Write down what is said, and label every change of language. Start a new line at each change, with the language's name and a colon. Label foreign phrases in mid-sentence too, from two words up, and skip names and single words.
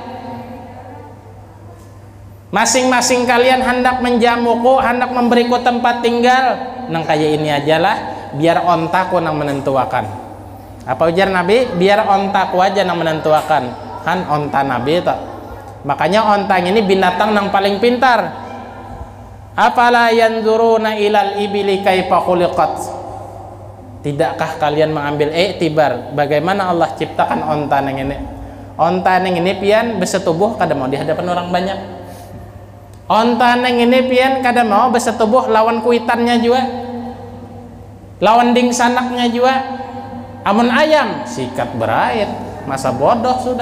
Banjar: Masing-masing kalian hendak menjamuku, hendak memberiku tempat tinggal. Nang kaya ini ajalah, biar ontaku nang menentuakan. Apa ujar Nabi? Biar ontaku aja nang menentuakan. Han onta Nabi tak. Makanya ontang ini binatang nang paling pintar.
Arabic: أفلا ينظرون إلى الإبل كيف خلقت.
Banjar: Tidakkah kalian mengambil iktibar bagaimana Allah ciptakan onta nang ini? Onta nang ini pian bersetubuh kada mau di hadapan orang banyak. Onta nang ini pian kada mau bersetubuh lawan kuitannya juga, lawan dingsanaknya juga. Amun ayam sikat berait, masa bodoh sudah.